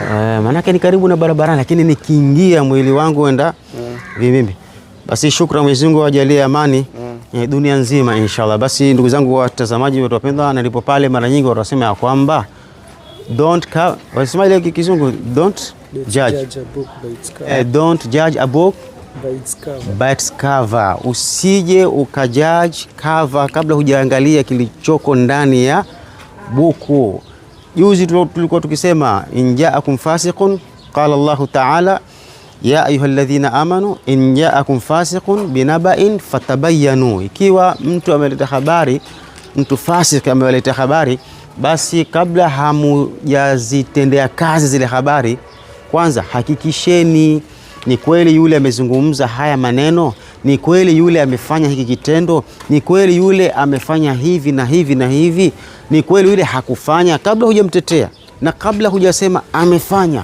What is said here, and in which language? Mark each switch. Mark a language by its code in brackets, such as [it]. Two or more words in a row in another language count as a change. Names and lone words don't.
[sw] Maana yake ni karibu na barabara, lakini nikiingia mwili wangu enda vimimbi. Basi shukrani, Mwenyezi Mungu ajalie amani dunia nzima inshallah. Basi ndugu zangu watazamaji watapendwa, na ndipo pale mara nyingi watasema ya kwamba wasema ile kizungu [en] don't judge a book by its cover. Don't judge a book by its cover. [sw] Usije ukajudge cover kabla hujaangalia kilichoko ndani ya buku. Juzi tulikuwa tukisema [ar] إن جاءكم فاسق قال الله تعالى يا أيها الذين آمنوا إن جاءكم فاسق بنبإ فتبينوا. [sw] Ikiwa mtu ameleta habari, mtu fasik ameleta habari, basi kabla hamujazitendea kazi zile habari, kwanza hakikisheni ni kweli yule amezungumza haya maneno, ni kweli yule amefanya hiki kitendo, ni kweli yule amefanya hivi na hivi na hivi, ni kweli yule hakufanya, kabla hujamtetea na kabla hujasema amefanya.